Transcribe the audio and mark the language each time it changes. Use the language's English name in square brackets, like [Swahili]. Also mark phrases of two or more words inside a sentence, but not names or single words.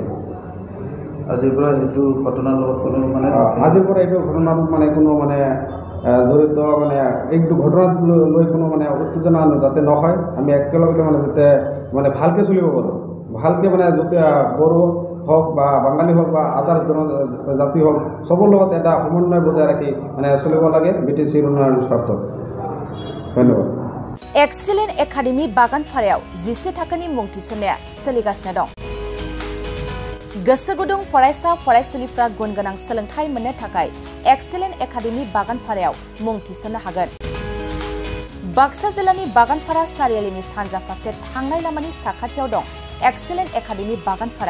[Assamese] আজিৰ পৰা এইটো ঘটনাৰ লগত কোনো মানে কোনো মানে জড়িত মানে এইটো ঘটনাক লৈ কোনো মানে উত্তেজনা যাতে নহয় আমি একেলগতে মানে যাতে মানে ভালকৈ চলিব পাৰোঁ ভালকৈ মানে যাতে বড়ো হওক বা বাঙালী হওক বা আদাৰ জনজাতি হওক চবৰ লগত এটা সমন্বয় বজাই ৰাখি মানে চলিব লাগে বিটিচিৰ উন্নয়নৰ স্বাৰ্থত। ধন্যবাদ। [Bodo] एक्सिलेन्ट एकाडेमि बागानपारायाव 11 थाखोनि मुं थिसननाया सोलिगासिनो दं। गोसो गुदुं फरायसा फरायसुलिफ्रा गुन गोनां सोलोंथाइ मोननो थाखाय एक्सिलेन्ट एकाडेमि बागानपारायाव मुं थिसननो हागोन। बाक्सा जिल्लानि बागानपारा सारियालिनि सानजा फारसे थांनाय लामानि साखाथियाव दं एक्सिलेन्ट एकाडेमि बागानपारा।